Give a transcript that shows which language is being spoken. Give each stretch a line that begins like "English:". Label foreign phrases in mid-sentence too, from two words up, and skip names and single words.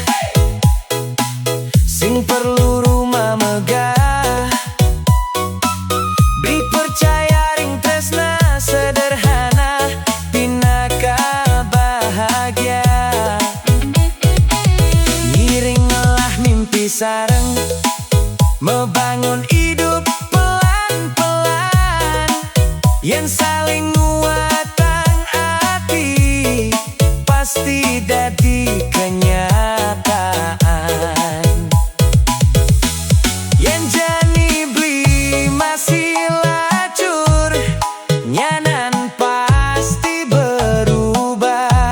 Balinese: sing
Indonesian: perlu rumah megah,
Balinese: beli percaya ring tresna sederhana, pinaka bahagia. Ngiring ngelah mimpi sareng,
Indonesian: membangun hidup pelan-pelan,
Balinese: yen saling nguatang hati, pasti dadi kenyataan. Yen jani beli masih lacur, nyanan
Indonesian: pasti berubah.